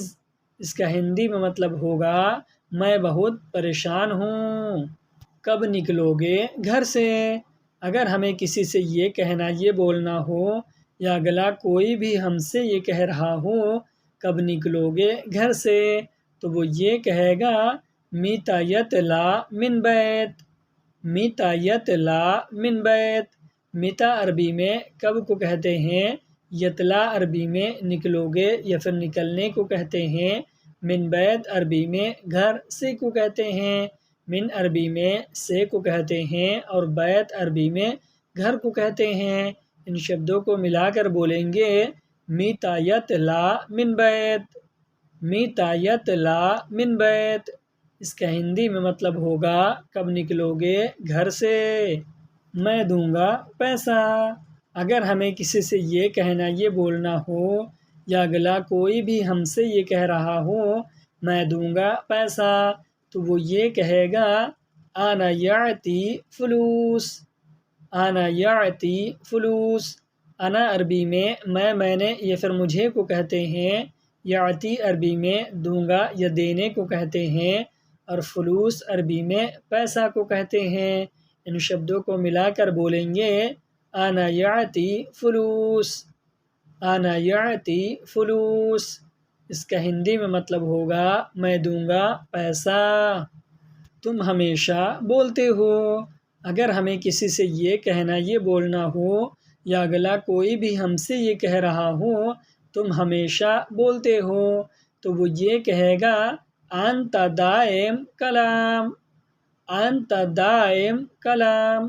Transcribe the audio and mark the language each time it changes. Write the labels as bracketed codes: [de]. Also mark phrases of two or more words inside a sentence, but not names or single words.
[ur] اس کا ہندی میں مطلب ہوگا میں بہت پریشان ہوں، کب نکلو گے گھر سے۔ اگر ہمیں کسی سے یہ کہنا، یہ بولنا ہو، یا اگلا کوئی بھی ہم سے یہ کہہ رہا ہو کب نکلو گے گھر سے، تو وہ یہ کہے گا [ar] میتا یطلا من بیت، میتا یطلا من بیت۔ [ur] میتا عربی میں کب کو کہتے ہیں، یطلا عربی میں نکلو گے یا پھر نکلنے کو کہتے ہیں، [ar] من بیت [ur] عربی میں گھر سے کو کہتے ہیں، من عربی میں سے کو کہتے ہیں، اور بیت عربی میں گھر کو کہتے ہیں۔ ان شبدوں کو ملا کر بولیں گے [ar] میتا یطلا من بیت، میتا یطلا من بیت۔ [ur] اس کا ہندی میں مطلب ہوگا کب نکلو گے گھر سے، میں دوں گا پیسہ۔ اگر ہمیں کسی سے یہ کہنا، یہ بولنا ہو، یا اگلا کوئی بھی ہم سے یہ کہہ رہا ہو میں دوں گا پیسہ، تو وہ یہ کہے گا [ar] انا یعطی فلوس، انا یعطی فلوس۔ [ur] انا عربی میں میں نے یا پھر مجھے کو کہتے ہیں، یعطی عربی میں دوں گا یا دینے کو کہتے ہیں، اور فلوس عربی میں پیسہ کو کہتے ہیں۔ ان شبدوں کو ملا کر بولیں گے [ar] انا یعطی فلوس، انا یعطی فلوس۔ [ur] اس کا ہندی میں مطلب ہوگا میں دوں گا پیسہ، تم ہمیشہ بولتے ہو۔ اگر ہمیں کسی سے یہ کہنا، یہ بولنا ہو، یا اگلا کوئی بھی ہم سے یہ کہہ رہا ہو تم ہمیشہ بولتے ہو، تو وہ یہ کہے گا [ar] انت دائم کلام، انت دائم کلام۔